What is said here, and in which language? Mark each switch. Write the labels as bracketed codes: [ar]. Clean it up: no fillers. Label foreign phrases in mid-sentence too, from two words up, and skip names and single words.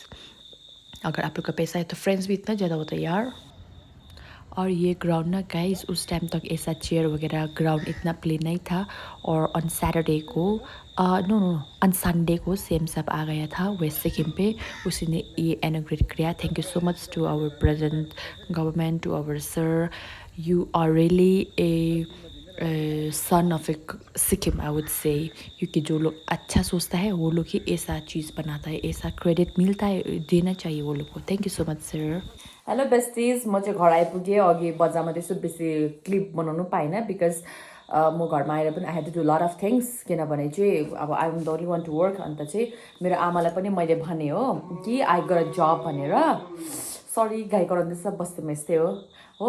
[hi] अगर आप लोग का पैसा है तो फ्रेंड्स भी इतना ज़्यादा होता है यार. और ये ग्राउंड ना गाइस, उस टाइम तक ऐसा चेयर वगैरह ग्राउंड इतना प्लेन नहीं था. और [en] on Saturday [hi] को [en] no on Sunday [hi] को सेम सब आ गया था वेस्ट सिक्किम पे. उसी ने ये इनॉग्रेट किया. [en] Thank you so much to our present government, to our sir. You are really a son of a Sikkim I would say. [hi] क्योंकि जो लोग अच्छा सोचता है वो लोग ही ऐसा चीज़ बनाता है, ऐसा क्रेडिट मिलता है, देना चाहिए वो लोग को. [en] Thank you so much sir. hello besties, [ne] म चाहिँ घर आइपुगेँ. अघि बजारमा त्यस्तो बेसी क्लिप बनाउनु पाइनँ, बिकज म घरमा आएर पनि [en] I had to do lot of things. [ne] किनभने चाहिँ अब [en] I am the only one to work. [ne] अन्त चाहिँ मेरो आमालाई पनि मैले भने हो कि [en] I got a job [ne] भनेर. सरी गाई कराउँदैछ, बस्तीमा यस्तै हो.